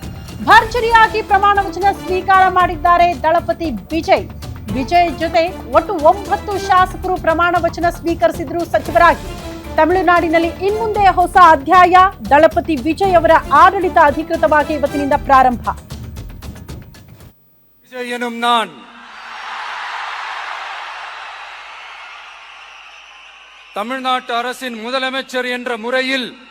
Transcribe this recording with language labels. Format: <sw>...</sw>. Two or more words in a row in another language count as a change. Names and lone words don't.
<kn>ಭರ್ಜರಿಯಾಗಿ ಪ್ರಮಾಣ ವಚನ ಸ್ವೀಕಾರ ಮಾಡಿದ್ದಾರೆ ದಳಪತಿ ವಿಜಯ್. ವಿಜಯ್ ಜೊತೆ ಒಟ್ಟು 9 ಶಾಸಕರು ಪ್ರಮಾಣ ವಚನ ಸ್ವೀಕರಿಸಿದ್ರು ಸಚಿವರಾಗಿ. ತಮಿಳುನಾಡಿನಲ್ಲಿ ಇನ್ಮುಂದೆ ಹೊಸ ಅಧ್ಯಾಯ. ದಳಪತಿ ವಿಜಯ್ ಅವರ ಆಡಳಿತ ಅಧಿಕೃತವಾಗಿ ಇವತ್ತಿನಿಂದ ಪ್ರಾರಂಭ.</kn> <ta>விஜய் எனும் நான் தமிழ்நாட்டு அரசின் முதலமைச்சர் என்ற முறையில்</ta>